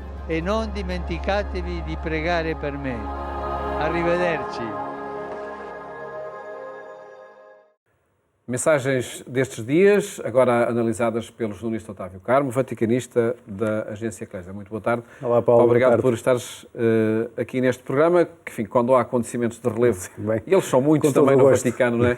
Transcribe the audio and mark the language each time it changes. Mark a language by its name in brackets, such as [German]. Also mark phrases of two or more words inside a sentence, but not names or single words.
[Italian] e non dimenticatevi di pregare per me. Arrivederci. [Portuguese] Mensagens destes dias, agora analisadas pelo jornalista Otávio Carmo, vaticanista da Agência Eclésia. Muito boa tarde. Olá, Paulo. Obrigado por estares aqui neste programa, que, enfim, quando há acontecimentos de relevo, e eles são muitos também no Vaticano, não é?